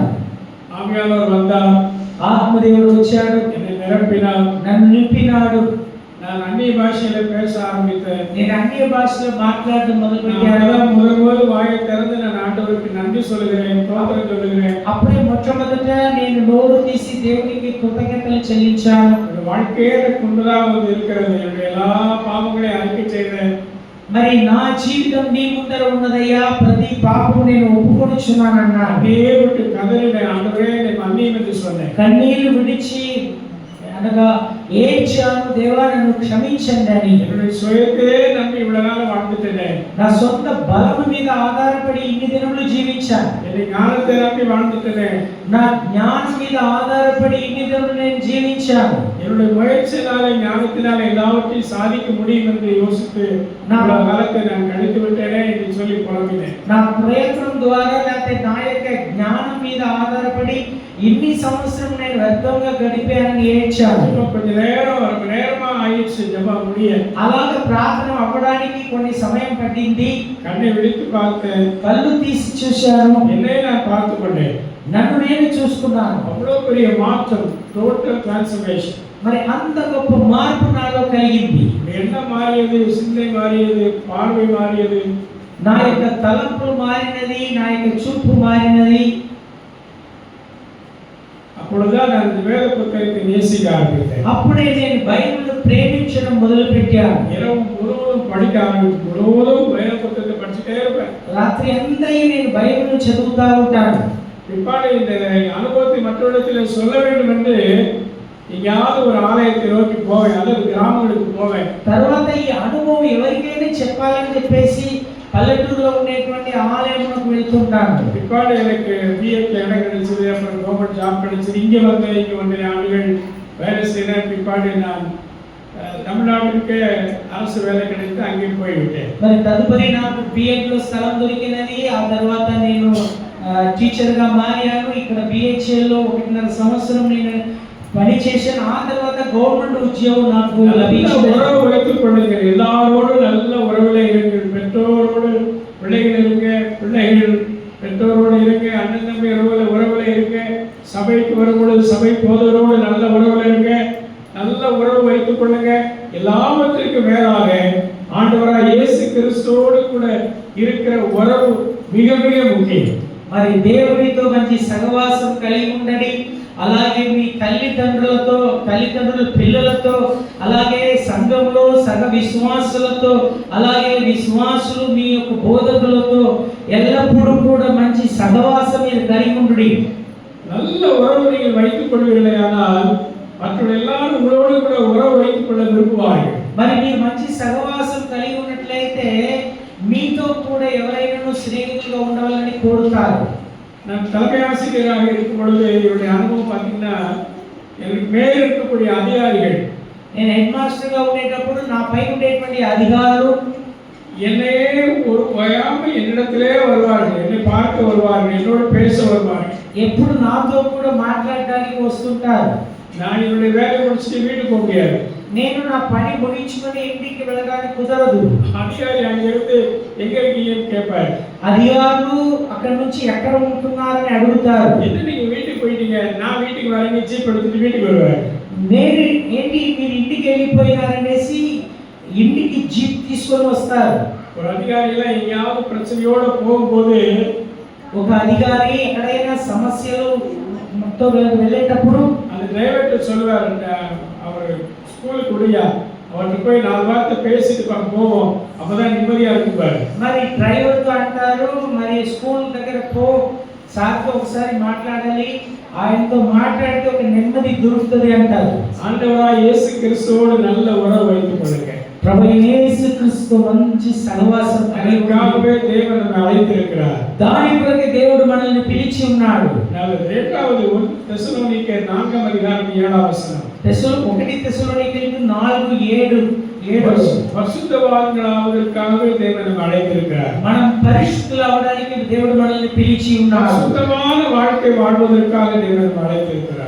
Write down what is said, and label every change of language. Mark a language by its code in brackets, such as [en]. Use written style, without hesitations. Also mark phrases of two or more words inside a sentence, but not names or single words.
[ta] ஆவியானவர் வந்தார், [te] ఆత్మదేవుడు వచ్చాడు, [ta] என்னை நிரப்பினார், [te] నన్ను నింపినాడు. [ta] நான் அந்நிய பாஷையில பேச ஆரம்பித்தேன். [te] నేను అన్య భాషలో మాట్లాడడం మొదలుపెట్టాను. [ta] முதல் வாயை திறந்து நான் ஆண்டவருக்கு நன்றி சொல்லுகிறேன், ஸ்தோத்திரம் சொல்லுகிறேன். [te] అప్పుడే మొట్టమొదట నేను నోరు తీసి దేవునికి కృతజ్ఞతలు చెల్లించాను. [ta] வாழ்க்கையே குன்றதாக இருக்கிறது, என்னுடைய எல்லா பாவங்களையும் அறிக்கை செய்தேன். [te] మరి నా జీవితం నీ ముందర ఉన్నదయ్యా, ప్రతి పాపం నేను ఒప్పుకొనుచున్నానన్నా. [ta] அப்படியே விட்டு கதறினேன், ஆண்டவரே என்னை மன்னியும் என்று சொன்னேன். [te] కన్నీళ్లు విడిచి అనగా ఏడ్చాను, దేవా నన్ను క్షమించండి అని. [ta] என்னுடைய சுயத்தையே நம்பி இவ்வளவு நாள் வாழ்ந்துட்டேனே, [te] నా సొంత బలము మీద ఆధారపడి ఇన్ని దినములు జీవించాను. [ta] என்னை ஞானத்தை நம்பி வாழ்ந்துட்டேனே, [te] నా జ్ఞానం మీద ఆధారపడి ఇన్ని దినములు నేను జీవించాను. [ta] என்னுடைய முயற்சினாலே ஞானத்தினாலே எல்லாவற்றையும் சாதிக்க முடியும் என்று யோசித்து இவ்வளவு காலத்தை நான் கழித்து விட்டேனே என்று சொல்லி புலம்பினேன். [te] నా ప్రయత్నం ద్వారా లేకపోతే నా యొక్క జ్ఞానం మీద ఆధారపడి ఇన్ని సంవత్సరం నేను వ్యర్థంగా గడిపానని ఏడ్చాను. [ta] கொஞ்ச நேரம் ரொம்ப நேரமா ஆயிடுச்சு ஜெபம் முடிய. [te] అలాగ ప్రార్థన అవ్వడానికి కొన్ని సమయం పట్టింది. [ta] கண்ணை விழித்து பார்த்தேன், [te] కళ్ళు తీసి చూశాను, [ta] என்னை நான் பார்த்து கொண்டேன். [te] నన్ను నేను చూసుకున్నాను. [ta] அவ்வளவு பெரிய மாற்றம், [en] total transformation. [te] మరి అంత గొప్ప మార్పు నాలో కలిగింది. [ta] என்ன மாறியது, சிந்தை மாறியது, பார்வை மாறியது, [te] నా యొక్క తలంపులు మారినది, నా యొక్క చూపు మారినది. [ta] அப்பொழுதுதான் நான் இந்த வேத புத்தகத்தை நேசிக்க ஆரம்பித்தேன். [te] అప్పుడే నేను బైబిల్ ప్రేమించడం మొదలుపెట్టాను. [ta] இரவு முழுவதும் படிக்க ஆரம்பித்து முழுவதும் வேத புத்தகத்தை படிச்சுட்டே இருப்பேன். [te] రాత్రి అంతా నేను బైబిల్ చదువుతా ఉంటాను. [ta] பிற்பாடு இந்த அனுபவத்தை மற்றவரிடத்தில் சொல்ல வேண்டும் என்று எங்கேயாவது ஒரு ஆலயத்தை நோக்கி போவேன் அல்லது கிராமங்களுக்கு போவேன். [te] తర్వాత ఈ అనుభవం ఎవరికైనా చెప్పాలని చెప్పేసి పల్లెటూరులో ఉండేటువంటి ఆలయములకు వెళ్తుంటాను. [ta] பிற்பாடு எனக்கு பிஎட்ல இடம் கிடைச்சது, அப்புறம் [en] government job [ta] கிடைச்சது. இங்கே வந்து ஆண்டுகள் வேலை செய்கிறேன். பிற்பாடு நான் தமிழ்நாட்டுக்கு அரசு வேலை கிடைத்து அங்கே போய்விட்டேன். [te] మరి తదుపరి నాకు బిఎడ్ లో స్థలం దొరికినది. ఆ తర్వాత నేను టీచర్ గా మారాను. ఇక్కడ బిహెచ్ఎల్ లో 1.5 సంవత్సరం నేను పని చేశాను. ఆ తర్వాత గవర్నమెంట్ ఉద్యోగం నాకు లభించింది. [ta] உறவு வைத்துக் கொள்ளுங்கள், எல்லாரோடும் நல்ல உறவுல இருங்கள். பெற்றோரோடு பிள்ளைகள் இருங்க, பிள்ளைகள் பெற்றோரோடு இருங்க, அண்ணன் தம்பி உறவுல இருங்க. சபைக்கு வரும்பொழுது சபை போதவரோடு நல்ல உறவுல இருங்க, நல்ல உறவு வைத்துக் கொள்ளுங்க. எல்லாவற்றிற்கும் மேலாக ஆண்டவராய் இயேசு கிறிஸ்துவோடு கூட இருக்கிற உறவு மிக மிக முக்கியம். [te] మరి దేవునితో మంచి సహవాసం కలిగి ఉండండి. అలాగే మీ తల్లిదండ్రుల పిల్లలతో, అలాగే సంఘంలో సహ విశ్వాసులతో, అలాగే విశ్వాసులు మీ యొక్క బోధకులతో ఎల్లప్పుడూ కూడా మంచి సహవాసం మీరు కలిగి ఉండండి. [ta] நல்ல உறவு நீங்கள் வைத்துக் கொள்வீர்களானால் மற்ற எல்லாரும் உங்களோடு கூட உறவு வைத்துக் கொள்ள விரும்புவார்கள். [te] మరి మీరు మంచి సహవాసం కలిగి ఉన్నట్లయితే మీతో కూడా ఎవరైనా స్నేహితులుగా ఉండాలని కోరుతారు. [ta] நான் தலைமை ஆசிரியராக இருக்கும் பொழுது என்னுடைய அனுபவம் பார்த்தீங்கன்னா, எனக்கு மேல் இருக்கக்கூடிய அதிகாரிகள், [te] నేను [en] head master [te] గా ఉండేటప్పుడు నా పై ఉండేటువంటి అధికారులు [ta] என்னையே ஒரு ஓயாமல் என்னிடத்திலே வருவார்கள், என்னை பார்க்க வருவார்கள், என்னோடு பேச வருவார்கள். [te] ఎప్పుడు నాతో కూడా మాట్లాడడానికి వస్తుంటారు. [ta] நான் என்னுடைய வேலையை முடிச்சுட்டு வீட்டுக்கு போக முடியாது. [te] నేను నా పని ముగించుకొని ఇంటికి వెళ్ళడానికి కుదరదు. [ta] அதிகாரி அங்கிருந்து எங்க இருக்கீங்கன்னு கேட்பாரு. [te] అధికారులు అక్కడ నుంచి ఎక్కడ ఉంటున్నారని అడుగుతారు. [ta] என்ன நீங்க வீட்டுக்கு போயிட்டீங்க, நான் வீட்டுக்கு வரேன்னு ஜீப் எடுத்துட்டு வீட்டுக்கு வருவாரு. [te] నేను ఏంటి మీరు ఇంటికి వెళ్ళిపోయినారనేసి ఇంటికి జీప్ తీసుకొని వస్తారు. [ta] ஒரு அதிகாரி எல்லாம் எங்கேயாவது பிரச்சனையோட போகும்போது, [te] ఒక అధికారి ఎక్కడైనా సమస్యలు మొత్తం వెళ్ళేటప్పుడు [ta] அந்த டிரைவர்கிட்ட சொல்லுவார், அவர் ஸ்கூலுக்கு விடியா அவர்கிட்ட போய் 4 வார்த்தை பேசிட்டு போவோம், அப்பதான் நிம்மதியா இருக்குப்பாரு. [te] మరి డ్రైవర్ తో అంటారు, మరి స్కూల్ దగ్గర పో, సార్తో ఒకసారి మాట్లాడాలి, ఆయనతో మాట్లాడితే ఒక నెమ్మది దొరుకుతుంది అంటారు. [ta] ஆண்டவராய் இயேசு கிறிஸ்துவோடு நல்ல உறவு வைத்துக் கொள்ளுங்க. [te] ప్రభు యేసు క్రీస్తు మంచి సహవాసం [ta] அதற்காகவே தேவன் நம்மை அழைத்திருக்கிறார். [te] దాని కొరకు దేవుడు మనల్ని పిలిచి ఉన్నాడు. [ta] நல்லது. இரண்டாவது தெசலோனிக்கேயர் 4 அதிகாரம் 7 வசனம். 1 தெசலோனிக்கேயர் 4:7 பரிசுத்தவான்களாவதற்காகவே தேவன் நம்மை அழைத்திருக்கிறார். [te] మనం పరిశుద్ధులు అవడానికి దేవుడు మనల్ని పిలిచి ఉన్నాడు. [ta] பரிசுத்தமான வாழ்க்கை வாழ்வதற்காக தேவன் நம்மை அழைத்திருக்கிறார்.